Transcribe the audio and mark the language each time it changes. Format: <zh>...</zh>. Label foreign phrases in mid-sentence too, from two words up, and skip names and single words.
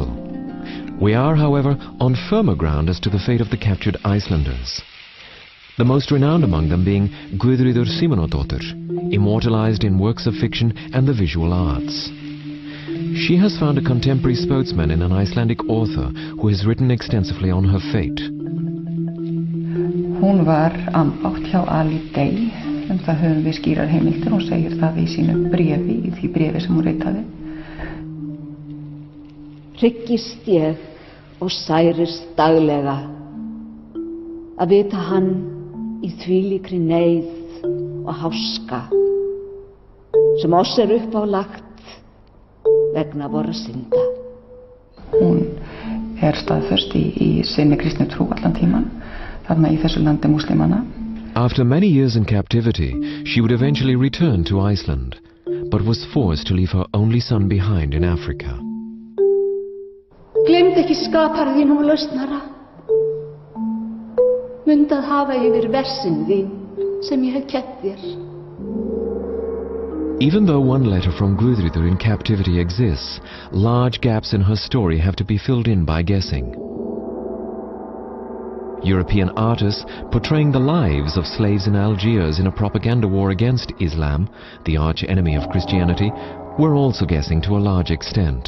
<en>We are, however, on firmer ground as to the fate of the captured Icelanders. The most renowned among them being Guðríður Símonardóttir, immortalized in works of fiction and the visual arts. She has found a contemporary spokesman in an Icelandic author who has written extensively on her fate.</en> <is>Hún var ambátt hjá Ali Day, það höfum við skýrar heimildir, hún segir það í sínu bréfi, í því bréfi sem hún ritaði. Hryggist ég og særist daglega að vita hann í þvílíkri neyð og háska sem oss upp á lagt vegna vorra synda. Hún staðföst í sinni kristni trú allan tíman.</is> <en>After many years in captivity, she would eventually return to Iceland, but was forced to leave her only son behind in Africa.</en> <is>Gleymd ekki skapar þínum lausnara. Mundað hafa yfir versin þín sem ég hef kennt þér.</is> <en>Even though one letter from Guðríður in captivity exists, large gaps in her story have to be filled in by guessing. European artists portraying the lives of slaves in Algiers in a propaganda war against Islam, the arch enemy of Christianity, were also guessing to a large extent.</en>